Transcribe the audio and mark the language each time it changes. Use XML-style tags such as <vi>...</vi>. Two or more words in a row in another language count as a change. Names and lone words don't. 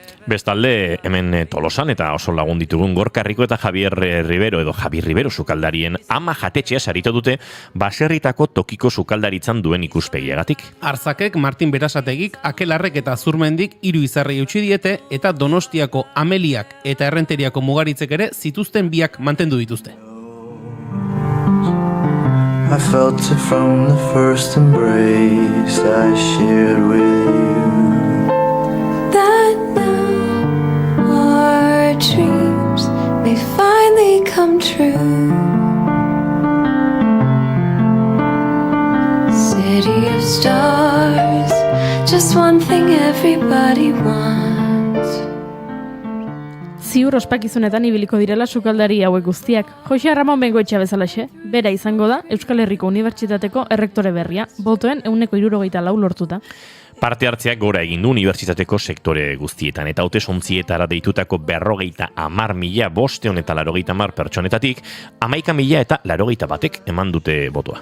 <eu>Bestalde, hemen Tolosan eta oso lagun ditugun Gorka Rico eta Javier Rivero sukaldarien ama jatetxea sarito dute baserritako tokiko sukaldaritzan duen ikuspegiagatik. Arzakek, Martin Berasategik, Akelarrek eta Zurmendik 3 izarrei utzi diete eta Donostiako Ameliak eta Errenteriako Mugaritzek ere zituzten biak mantendu dituzte.</eu> <en>I felt it from the first embrace I shared with you. dreams may finally come true. City of stars, just one thing everybody wants.</en> <eu>Ziur ospakizunetan ibiliko direla sukaldari hauek guztiak. Jose Ramon Bengoetxea bezalaxe, bera izango da Euskal Herriko Unibertsitateko errektore berria, botoen 164 lortuta. Parte hartzeak gora egin du unibertsitateko sektore guztietan, eta hautesontsietara deitutako 50.500 eta 80.000 pertsonetatik, 11.000 eta 81 eman dute botoa.</eu>